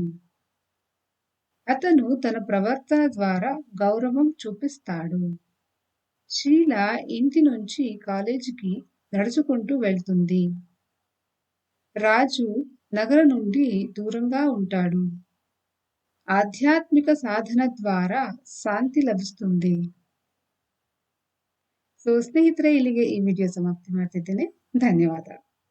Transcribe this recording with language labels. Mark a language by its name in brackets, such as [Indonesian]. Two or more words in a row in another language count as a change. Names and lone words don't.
[Telugu] అతను తన ప్రవర్తన ద్వారా గౌరవం చూపిస్తాడు. షీలా ఇంటి నుంచి కాలేజీకి నడుచుకుంటూ వెళ్తుంది. రాజు నగర నుండి దూరంగా ఉంటాడు. [Kannada] ಆಧ್ಯಾತ್ಮಿಕ ಸಾಧನ ద్వారా ಶಾಂತಿ ಲಭಿಸುತ್ತದೆ. ಸೊ ಸ್ನೇಹಿತರೆ, ಇಲ್ಲಿಗೆ ಈ ವಿಡಿಯೋ ಸಮಾಪ್ತಿ ಮಾಡ್ತಿದ್ದೇನೆ. ಧನ್ಯವಾದ.